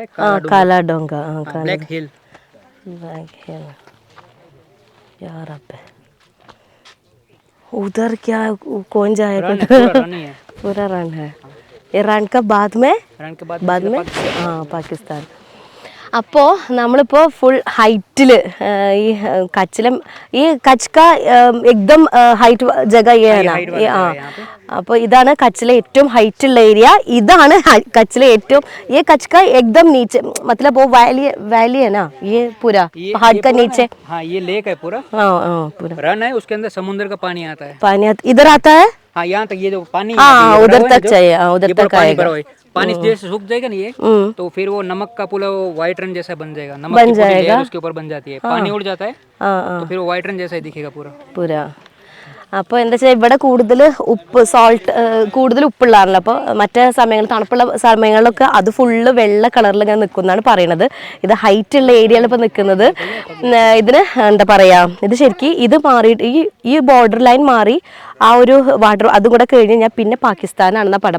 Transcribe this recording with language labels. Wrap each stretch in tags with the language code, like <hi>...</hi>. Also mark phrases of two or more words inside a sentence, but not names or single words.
<hi>काला डोंगा.</hi> <en>black hill.</en> <hi>यार अब उधर क्या कौन जाएगा. पूरा रन है. ये रन का बाद में हाँ पाकिस्तान.</hi> <ml>അപ്പോൾ നമ്മളിപ്പോൾ ഫുൾ ഹൈറ്റിൽ ഈ കച്ചിലും ഈ</ml> <hi>कच्छ का एकदम हाइट जगह</hi> <ml>ആ അപ്പോൾ ഇതാണ് കച്ചിലെ ഏറ്റവും ഹൈറ്റ് ഉള്ള ഏരിയ. ഇതാണ് കച്ചിലെ ഏറ്റവും</ml> <hi>ये कच्छ का एकदम नीचे मतलब वो वैली है ना. ये पूरा पहाड़ का नीचे. हाँ ये लेक है पूरा. हाँ पूरा रन है. उसके अंदर समुद्र का पानी आता है. इधर आता है. हाँ यहाँ तक ये जो पानी हाँ उधर तक चाहिए. उधर तक आएगा. पानी जैसे सूख जाएगा ना ये तो फिर वो नमक का पूरा वाइट रन जैसा बन जाएगा. नमक बन की पूरी जाएगा. लेयर उसके ऊपर बन जाती है. पानी उड़ जाता है तो फिर वो वाइट रन जैसा ही दिखेगा पूरा.</hi> <ml>അപ്പോൾ എന്താ വെച്ചാൽ ഇവിടെ കൂടുതൽ ഉപ്പ് സോൾട്ട് കൂടുതൽ ഉപ്പുള്ളതാണല്ലോ. അപ്പോൾ മറ്റേ സമയങ്ങളിൽ തണുപ്പുള്ള സമയങ്ങളിലൊക്കെ അത് ഫുള്ള് വെള്ള കളറിൽ ഇങ്ങനെ നിൽക്കുന്നതാണ് പറയണത്. ഇത് ഹൈറ്റ് ഉള്ള ഏരിയയിൽ ഇപ്പോൾ നിൽക്കുന്നത്. ഇതിന് എന്താ പറയുക, ഇത് ശരിക്കും ഇത് മാറിയിട്ട് ഈ</ml> <en>border line</en> <ml>മാറി ആ ഒരു വാട്ടർ അതും കൂടെ കഴിഞ്ഞ് കഴിഞ്ഞാൽ പിന്നെ പാകിസ്ഥാനാണെന്നാണ് പറയുന്നത്.</ml>